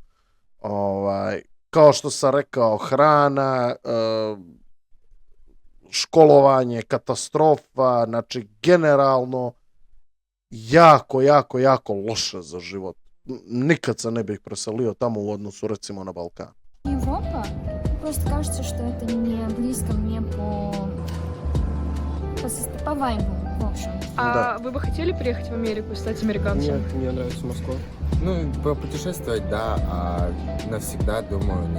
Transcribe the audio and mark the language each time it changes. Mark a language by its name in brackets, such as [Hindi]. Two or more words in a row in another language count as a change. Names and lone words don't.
[Serbian] Kao što sam rekao, hrana, školovanje, katastrofa, znači generalno jako loše za život. Nikad se ne bih preselio tamo u odnosu recimo na Balkan. [Russian] Европа. Просто кажется, что это не близко мне по вайбу, в общем. А вы бы хотели приехать в Америку и стать американцем? Нет, мне нравится Москва. Ну, попутешествовать, да, а навсегда, думаю, нет.